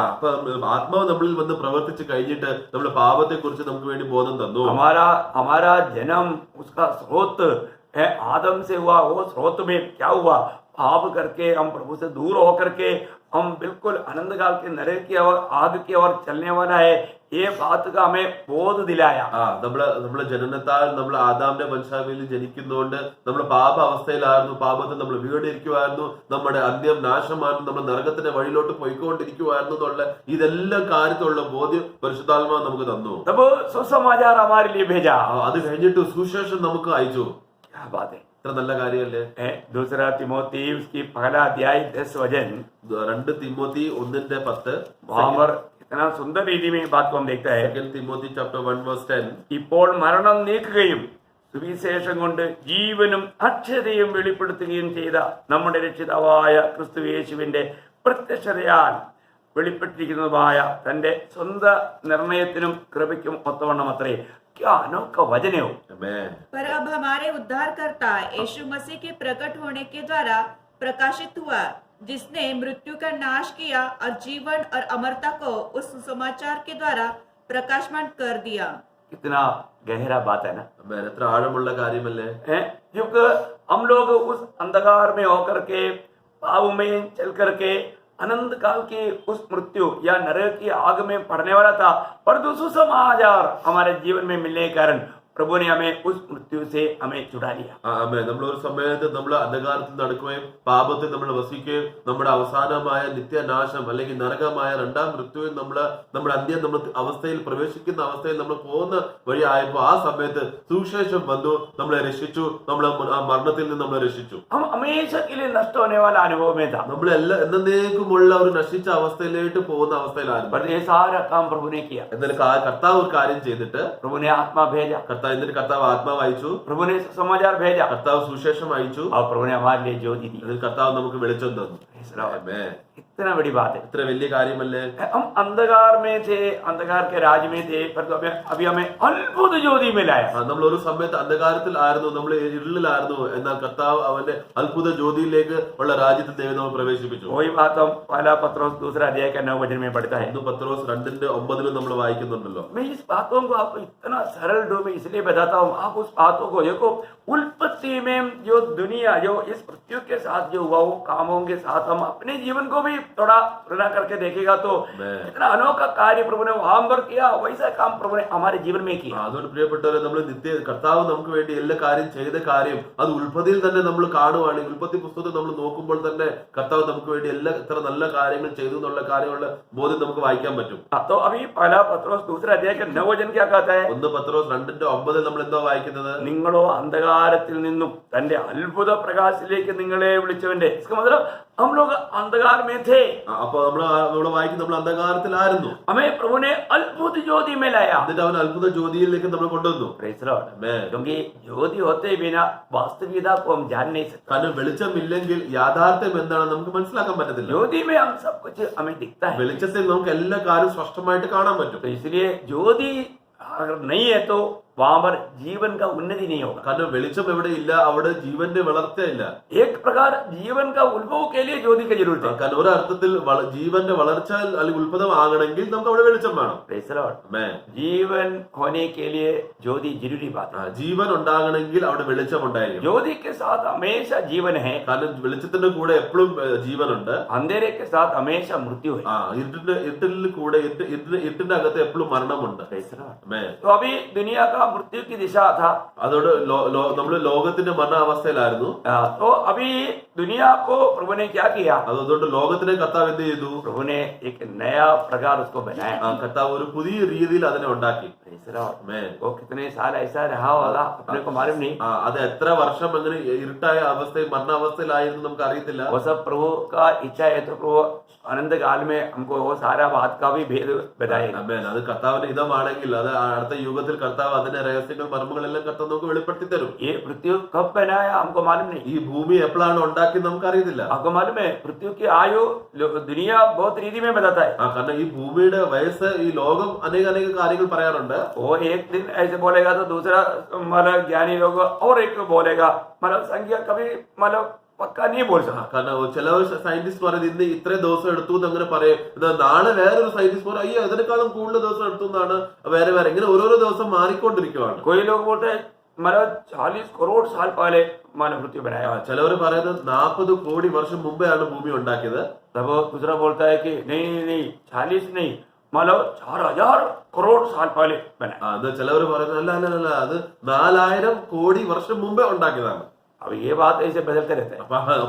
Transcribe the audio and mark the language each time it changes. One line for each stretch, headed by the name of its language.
Malayalam: അപ്പൊ ആത്മാവ് നമ്മളിൽ വന്ന് പ്രവർത്തിച്ച് കഴിഞ്ഞിട്ട് നമ്മുടെ പാപത്തെ കുറിച്ച് നമുക്ക് വേണ്ടി ബോധം തന്നു.
Hindi: हमारा जन्म उसका स्रोत है आदम से हुआ। वो स्रोत में क्या हुआ, पाप करके हम प्रभु से दूर होकर के हम बिल्कुल आनंद काल के नरक की ओर, आग की ओर चलने वाला है, ये बात का हमें बोध दिलाया।
Malayalam: നമ്മളെ ജനനത്താൽ നമ്മൾ ആദാമിന്റെ വംശാവലിയിൽ ജനിക്കുന്നതുകൊണ്ട് നമ്മൾ പാപ അവസ്ഥയിലായിരുന്നു, പാപത്തിൽ നമ്മൾ വീടിരിക്കുമായിരുന്നു, നമ്മുടെ അന്ത്യം നാശമായിരുന്നു, നമ്മൾ നരകത്തിന്റെ വഴിയിലോട്ട് പോയിക്കൊണ്ടിരിക്കുമായിരുന്നു എന്നുള്ള ഇതെല്ലാം കാര്യത്തിലുള്ള ബോധ്യം പരിശുദ്ധാത്മാവ് നമുക്ക് തന്നു.
Hindi: तब सुसमाचार हमारे लिए भेजा।
Malayalam: അത് കഴിഞ്ഞിട്ട് സുവിശേഷം നമുക്ക് അയച്ചു.
Hindi: क्या बात है,
Malayalam: ഇത്ര നല്ല കാര്യമല്ലേ?
Hindi: दूसरा तिमोथी उसकी पहला अध्याय 10 वचन,
Malayalam: 2 തിമോത്തി 1:10
Hindi: वहां पर इतना सुंदर रीति में बात को हम देखता है।
Malayalam: 2 തിമോത്തി chapter 1:10 ഇപ്പോൾ മരണം നീക്കുകയും സുവിശേഷം കൊണ്ട് ജീവനും അക്ഷരയും വെളിപ്പെടുത്തുകയും ചെയ്ത നമ്മുടെ രക്ഷിതാവായ ക്രിസ്തു യേശുവിന്റെ പ്രത്യക്ഷതയാൽ വെളിപ്പെട്ടിരിക്കുന്നതുമായ തന്റെ സ്വന്തം നിർണയത്തിനും കൃപയ്ക്കും ഒത്തവണ്ണം അത്രേ.
Hindi: क्या अनोखा वचन है वो। पर अब हमारे उद्धारकर्ता यीशु मसीह के प्रकट होने के द्वारा प्रकाशित हुआ, जिसने मृत्यु का नाश किया और जीवन और अमरता को उस सुसमाचार के द्वारा प्रकाशमान कर दिया। कितना गहरा बात है ना।
Malayalam: എത്ര ആഴമുള്ള കാര്യമല്ലേ?
Hindi: क्योंकि हम लोग उस अंधकार में होकर के, पाप में चल करके अनंत काल की उस मृत्यु या नरक की आग में पड़ने वाला था, परंतु सुसमाचार हमारे जीवन में मिलने के कारण प्रभु ने हमें उस मृत्यु से हमें छुड़ा लिया।
Malayalam: നമ്മൾ ഒരു സമയത്ത് നമ്മൾ അന്ധകാരത്തിൽ നടക്കുകയും പാപത്തിൽ നമ്മൾ വസിക്കുകയും നമ്മുടെ അവസാനമായ നിത്യനാശം അല്ലെങ്കിൽ നരകമായ രണ്ടാം മൃത്യുവിൽ നമ്മുടെ അന്ത്യം നമ്മൾ അവസ്ഥയിൽ പ്രവേശിക്കുന്ന അവസ്ഥയിൽ നമ്മൾ പോകുന്ന വഴി ആയപ്പോ ആ സമയത്ത് സുവിശേഷം വന്നു, നമ്മളെ രക്ഷിച്ചു, നമ്മളെ ആ മരണത്തിൽ നിന്ന് നമ്മളെ രക്ഷിച്ചു.
Hindi: हम हमेशा के लिए नष्ट होने वाला अनुभव में था।
Malayalam: നമ്മളെല്ലാം എന്നേക്കുമുള്ള ഒരു നശിച്ച അവസ്ഥയിലേക്ക് പോകുന്ന അവസ്ഥയിലായിരുന്നു.
Hindi: पर ये सारा काम प्रभु ने किया।
Malayalam: എന്നാൽ കർത്താവ് ഒരു കാര്യം ചെയ്തിട്ട്
Hindi: प्रभु ने आत्मा भेजा,
Malayalam: എന്നിട്ട് കർത്താവ് ആത്മാവ് അയച്ചു,
Hindi: प्रभु ने समाचार भेजा,
Malayalam: കർത്താവ് സുവിശേഷം അയച്ചു,
Hindi: और प्रभु ने हमारे लिए ज्योति दी।
Malayalam: അതിൽ കർത്താവ് നമുക്ക് വെളിച്ചം തന്നു.
Hindi: इतना बड़ी बात है।
Malayalam: ഇത്ര വലിയ കാര്യമല്ലേ?
Hindi: हम अंधकार में थे, अंधकार के राज में थे, पर तो अभी हमें अद्भुत ज्योति मिला है।
Malayalam: നമ്മൾ ഒരു സമയത്ത് അന്ധകാരത്തിൽ ആയിരുന്നു, നമ്മൾ ഇരുളിലായിരുന്നു, എന്നാൽ കർത്താവ് അവന്റെ അത്ഭുത ജ്യോതിയിലേക്ക് ഉള്ള രാജ്യത്തിൽ ദൈവം നമ്മൾ പ്രവേശിപ്പിച്ചു.
Hindi: वही बात हम पहला पत्रोस 2 अध्याय का 9 वचन में पढ़ता है।
Malayalam: 1 പത്രോസ് 2:9 നമ്മൾ വായിക്കുന്നുണ്ടല്ലോ.
Hindi: मैं इस बातों को आपको इतना सरल रूप में इसलिए बताता हूँ, आप उस बातों को देखो। उत्पत्ति में जो दुनिया, जो इस पृथ्वी के साथ जो हुआ, वो कामों के साथ हम हम अपने जीवन को भी थोड़ा तुलना करके देखेगा तो मैं- इतना अनोखा कार्य प्रभु ने वहां पर किया, वैसा काम प्रभु ने हमारे जीवन में किया।
Malayalam: അതുകൊണ്ട് പ്രിയപ്പെട്ടവരെ, നമ്മൾ കർത്താവ് നമുക്ക് വേണ്ടി എല്ലാ കാര്യം ചെയ്ത കാര്യം അത് ഉൽപ്പത്തിയിൽ തന്നെ നമ്മൾ കാണുവാണെങ്കിൽ, ഉൽപ്പത്തി പുസ്തകത്തിൽ നമ്മൾ നോക്കുമ്പോൾ തന്നെ കർത്താവ് നമുക്ക് വേണ്ടി ഇത്ര നല്ല കാര്യങ്ങൾ ചെയ്തു എന്നുള്ള കാര്യങ്ങളുടെ ബോധ്യം നമുക്ക് വായിക്കാൻ പറ്റും.
Hindi: तो अभी पहला पत्रोस दूसरा अध्याय के 9 वचन क्या कहता है?
Malayalam: 1 പത്രോസ് 2:9 നമ്മൾ എന്താ വായിക്കുന്നത്? നിങ്ങളോ അന്ധകാരത്തിൽ നിന്നും തന്റെ അത്ഭുത പ്രകാശത്തിലേക്ക് നിങ്ങളെ വിളിച്ചവന്റെ,
Hindi: इसका मतलब हम लोग अंधकार में थे,
Malayalam: അപ്പൊ നമ്മൾ വായിക്കും നമ്മൾ അന്ധകാരത്തിലായിരുന്നു,
Hindi: हमें प्रभु ने अद्भुत ज्योति में लाया।
Malayalam: എന്നിട്ട് അവൻ അത്ഭുത ജ്യോതിയിലേക്ക് നമ്മൾ കൊണ്ടുവന്നു.
English: Praise the Lord. Amen.
Hindi: क्योंकि ज्योति होते बिना वास्तविकता को हम जान नहीं सकते।
Malayalam: കാരണം വെളിച്ചമില്ലെങ്കിൽ യാഥാർത്ഥ്യം എന്താണെന്ന് നമുക്ക് മനസ്സിലാക്കാൻ പറ്റത്തില്ല.
Hindi: ज्योति में हम सब कुछ हमें दिखता है,
Malayalam: വെളിച്ചത്തിൽ നമുക്ക് എല്ലാ കാര്യവും സ്പഷ്ടമായിട്ട് കാണാൻ പറ്റും.
Hindi: तो इसलिए ज्योति अगर नहीं है तो वहां पर जीवन का उन्नति नहीं होगा।
Malayalam: കാരണം വെളിച്ചം എവിടെ ഇല്ല അവിടെ ജീവന്റെ വളർച്ചയില്ല.
Hindi: एक प्रकार जीवन का उद्भव के लिए ज्योति की जरूरत है।
Malayalam: കാരണം ഒരർത്ഥത്തിൽ ജീവന്റെ വളർച്ച അല്ലെങ്കിൽ ഉത്ഭവം ആകണമെങ്കിൽ നമുക്ക് അവിടെ വെളിച്ചം വേണം.
English: Praise the Lord. Amen.
Hindi: जीवन होने के लिए ज्योति जरूरी बात है।
Malayalam: ജീവൻ ഉണ്ടാകണമെങ്കിൽ അവിടെ വെളിച്ചം ഉണ്ടായിരിക്കും.
Hindi: ज्योति के साथ हमेशा जीवन है,
Malayalam: കാരണം വെളിച്ചത്തിന്റെ കൂടെ എപ്പോഴും ജീവനുണ്ട്.
Hindi: अंधेरे के साथ हमेशा मृत्यु है।
Malayalam: ഇരുട്ടിൽ കൂടെ ഇരുട്ടിന്റെ അകത്ത് എപ്പോഴും മരണമുണ്ട്.
English: Praise the Lord. Amen.
Hindi: तो अभी दुनिया का मृत्यु की दिशा था,
Malayalam: അതോട് നമ്മള് ലോകത്തിന്റെ മരണാവസ്ഥയിലായിരുന്നു.
Hindi: तो अभी दुनिया को प्रभु ने क्या किया?
Malayalam: അതുകൊണ്ട് ലോകത്തിനെ കർത്താവ് എന്ത് ചെയ്തു?
Hindi: प्रभु ने एक नया प्रकार उसको बनाया।
Malayalam: കർത്താവ് ഒരു പുതിയ രീതിയിൽ അതിനെ ഉണ്ടാക്കി.
English: Praise the Lord. Amen.
Hindi: वो कितने साल ऐसा रहा होगा अपने को मालूम नहीं। അത് എത്ര വർഷം അങ്ങനെ ഇരുട്ടായ അവസ്ഥയിൽ മരണാവസ്ഥയിലായിരുന്നു നമുക്ക് അറിയത്തില്ല. वो सब प्रभु का इच्छा है तो प्रभु अनंत काल में हमको वो सारा बात का भी भेद बताएगा।
English: Amen.
Malayalam: അത് കർത്താവിന്റെ ഹിതമാണെങ്കിൽ അത് അടുത്ത യുഗത്തിൽ കർത്താവ് അതിന്റെ രഹസ്യങ്ങൾ മർമ്മങ്ങളെല്ലാം കർത്താവ് നമുക്ക് വെളിപ്പെടുത്തി തരും.
Hindi: ये पृथ्वी कब बनाया हमको मालूम नहीं।
Malayalam: ഈ ഭൂമി എപ്പോഴാണ് ഉണ്ടാക്കി നമുക്ക് അറിയത്തില്ല.
Hindi: आपको मालूम है पृथ्वी की आयु दुनिया बहुत रीति में बताता है।
Malayalam: കാരണം ഈ ഭൂമിയുടെ വയസ്സ് ഈ ലോകം അനേക കാര്യങ്ങൾ പറയാറുണ്ട്.
Hindi: वो एक दिन ऐसे बोलेगा तो दूसरा मतलब ज्ञानी लोग और एक बोलेगा, मतलब संख्या कभी मतलब पक्का नहीं बोल सकता।
Malayalam: കാരണം ചില സയന്റിസ്റ്റ് പറയുന്നത് ഇന്ന് ഇത്രയും ദിവസം എടുത്തു എന്ന് അങ്ങനെ പറയും. നാളെ വേറൊരു സയന്റിസ്റ്റ് പറയും അയ്യോ അതിനേക്കാളും കൂടുതൽ ദിവസം എടുത്തു എന്നാണ്. വേറെ ഇങ്ങനെ ഓരോരോ ദിവസം മാറിക്കൊണ്ടിരിക്കുകയാണ്.
Hindi: कोई लोग बोलते हैं मतलब 40 करोड़ साल पहले मानव पृथ्वी बनाया।
Malayalam: ചിലവർ പറയുന്നത് 40 കോടി വർഷം മുമ്പെയാണ് ഭൂമി ഉണ്ടാക്കിയത്.
Hindi: तब दूसरा बोलता है कि नहीं 40 नहीं मतलब 4000 करोड़ साल पहले बनाया।
Malayalam: അത് ചിലവർ പറയുന്നത് അല്ല അത് 4000 കോടി വർഷം മുമ്പേ ഉണ്ടാക്കിയതാണ്.
Hindi: अब ये बात ऐसे बदलते रहते हैं,